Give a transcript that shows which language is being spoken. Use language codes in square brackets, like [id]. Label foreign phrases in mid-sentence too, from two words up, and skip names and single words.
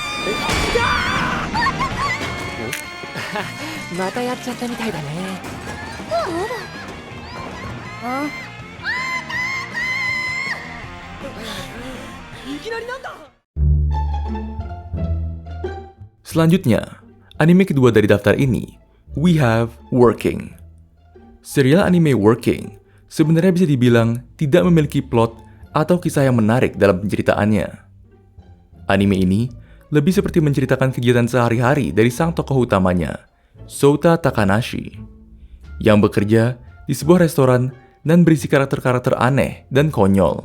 [ja] またやっちゃったみたいだね。いきなりなんだ。 [id] Selanjutnya, anime kedua dari daftar ini, We Have Working. Serial anime Working sebenarnya bisa dibilang tidak memiliki plot atau kisah yang menarik dalam penceritaannya. Anime ini lebih seperti menceritakan kegiatan sehari-hari dari sang tokoh utamanya, Sota Takanashi, yang bekerja di sebuah restoran dan berisi karakter-karakter aneh dan konyol.